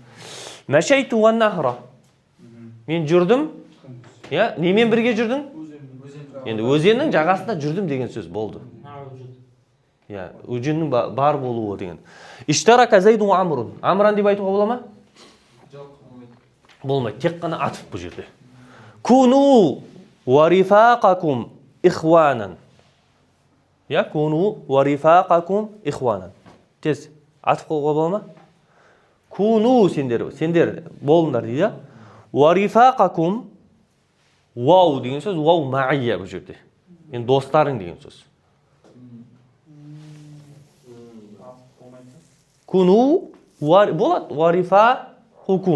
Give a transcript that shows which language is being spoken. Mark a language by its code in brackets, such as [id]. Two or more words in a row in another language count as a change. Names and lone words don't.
[ar] مشيت والنهر. [kk] Мен жүрдім. Немен бірге жүрдің? Енді өзеннің жағасында жүрдім деген сөз болды. Өзеннің бар болуы деген. [ar] اشترك زيد وعمرو. [kk] Амран деп айтуға бола ма? Болмайды. Тек қана атып бұл жерде. [ar] كونوا ورفاقكم إخوانا. كونوا ورفاقكم إخوانا. [kk] Тез атып қылуға бола ма? Куну сендер болыңдар дейді. [ar] ورفاقكم [kk] вау деген сөз, [ar] واو المعية [kk] бұл жерде. Енді достарың деген сөз. Куну болады, [ar] ورفاقكم.